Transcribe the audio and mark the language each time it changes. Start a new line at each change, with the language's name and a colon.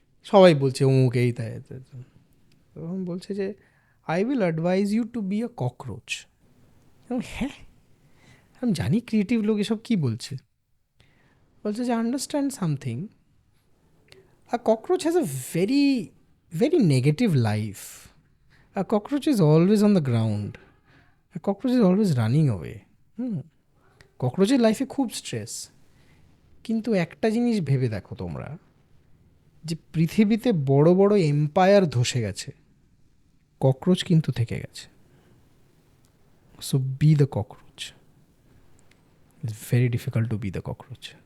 Bangla: সবাই বলছে অমুক এই তাই, তখন বলছে যে
English: I will advise you to be a cockroach.
Bangla: হ্যাঁ, আমি জানি ক্রিয়েটিভ লোক এসব কী বলছে। বলছে যে
English: Understand something, a cockroach has a very, very negative life. A cockroach is always on the ground. A cockroach is always running away.
Bangla: ককরোচের লাইফে খুব স্ট্রেস। কিন্তু একটা জিনিস ভেবে দেখো তোমরা, যে পৃথিবীতে বড় বড় এম্পায়ার ধসে গেছে, ককরোচ কিন্তু থেকে গেছে।
English: So be the cockroach. It's very difficult to be the cockroach.